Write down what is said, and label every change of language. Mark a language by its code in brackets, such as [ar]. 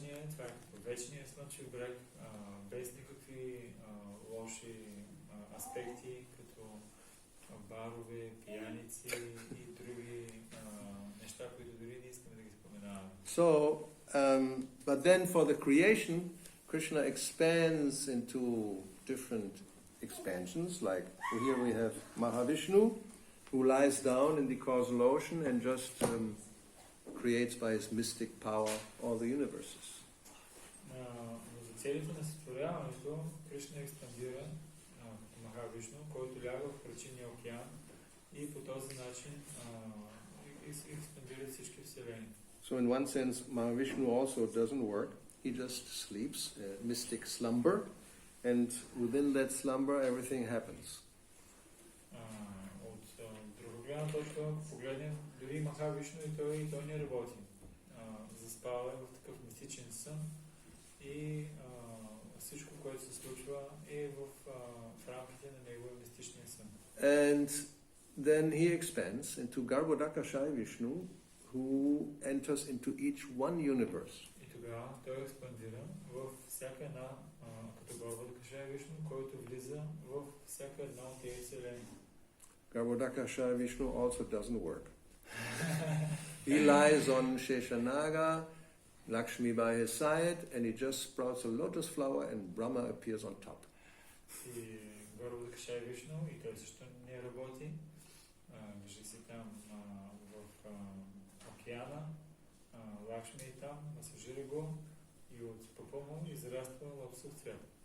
[bg] Това е като вечният слънчев брег, без никакви лоши аспекти, като барове, пияници и други неща, които дори не искаме да ги споменаваме. [en] So, but then for the creation, Krishna expands into different expansions, like here we have Mahavishnu, who lies down in the causal ocean and just creates by his mystic power all the universes. [bg] Но за целите на сътворяването Кришна експандира като Махавишну, който ляга в причинния океан и по този начин експандира всички вселени. [en] So in one sense, Mahavishnu also doesn't work. He just sleeps, a mystic slumber, and within that slumber everything happens. [bg] От друга гледна точка погледнем, дори Махавишну и той не работи. Заспава в такъв мистичен сън и всичко, което се случва е в рамките на неговия мистичния сън. [en] And then he expands into Garbhodakashayi Vishnu, who enters into each one universe. [bg] И тогава той експандира в всяка една, като Гarbhodakashayi Vishnu, който влиза в всяка една от тези вселени. [en] Garbhodakashayi Vishnu also doesn't work. He lies on Sheshanaga, Lakshmi by his side, and he just sprouts a lotus flower and Brahma appears on top. [bg] И Garbhodakashayi Vishnu, и той също не работи. Вижда се там в океана, Лакшми е там, масажира го и от пъпа му израства лотосов цвят.